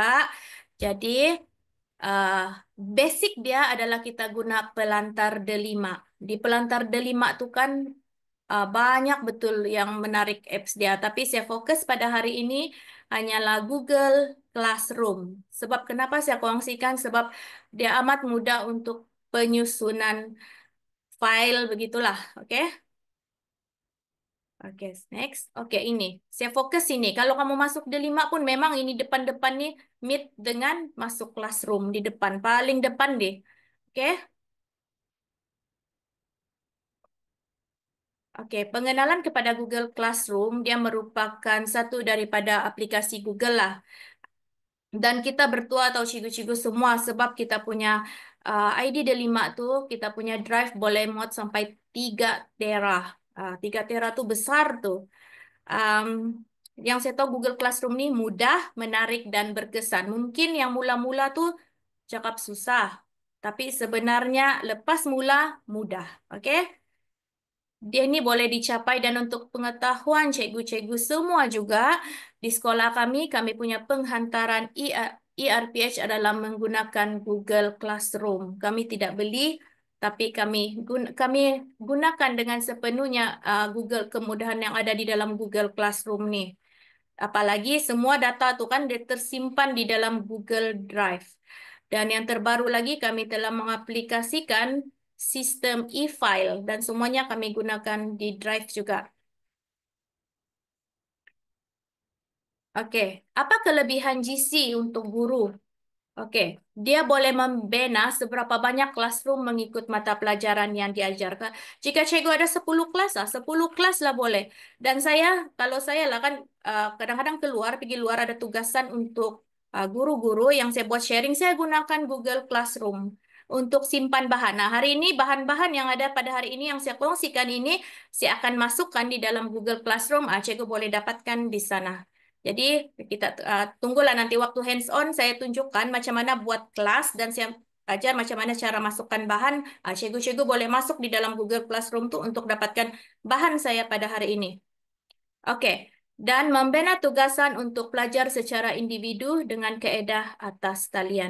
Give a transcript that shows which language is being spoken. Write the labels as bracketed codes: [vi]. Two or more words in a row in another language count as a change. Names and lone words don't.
[ms] Jadi uh, basic dia adalah kita guna pelantar delima. Di pelantar delima itu kan banyak betul yang menarik apps dia. Tapi saya fokus pada hari ini hanyalah Google Classroom. Sebab kenapa saya kongsikan? Sebab dia amat mudah untuk penyusunan file begitulah. Oke? Oke, next. Oke, ini. Saya fokus ini. Kalau kamu masuk D5 pun memang ini depan-depan nih Meet dengan masuk Classroom di depan. Paling depan deh. Oke? Oke, pengenalan kepada Google Classroom, dia merupakan satu daripada aplikasi Google lah. Dan kita bertua atau cigu-cigu semua sebab kita punya ID D5 tuh, kita punya drive boleh muat sampai 3 tera. 3 tera tuh besar tuh. Um, yang saya tahu Google Classroom ini mudah, menarik, dan berkesan. Mungkin yang mula-mula tuh cakap susah. Tapi sebenarnya lepas mula mudah. Oke? Dia ini boleh dicapai dan untuk pengetahuan cikgu-cikgu semua juga di sekolah kami punya penghantaran ERPH adalah menggunakan Google Classroom. Kami tidak beli, tapi kami gunakan dengan sepenuhnya Google kemudahan yang ada di dalam Google Classroom nih. Apalagi semua data itu kan tersimpan di dalam Google Drive. Dan yang terbaru lagi kami telah mengaplikasikan sistem e-file dan semuanya kami gunakan di Drive juga. Oke, apa kelebihan GC untuk guru? Oke, dia boleh membina seberapa banyak classroom mengikut mata pelajaran yang diajarkan. Jika cikgu ada 10 kelas lah, 10 kelas lah boleh. Dan kalau saya lah kan kadang-kadang pergi luar ada tugasan untuk guru-guru yang saya buat sharing, saya gunakan Google Classroom untuk simpan bahan. Nah, hari ini bahan-bahan yang ada pada hari ini yang saya kongsikan ini, saya akan masukkan di dalam Google Classroom. Cikgu boleh dapatkan di sana. Jadi kita tunggulah nanti waktu [en] hands on [ms] saya tunjukkan macam mana buat kelas dan saya ajar macam mana cara masukkan bahan. Cikgu-cikgu boleh masuk di dalam Google Classroom tuh untuk dapatkan bahan saya pada hari ini. Oke. Dan membina tugasan untuk pelajar secara individu dengan kaedah atas talian.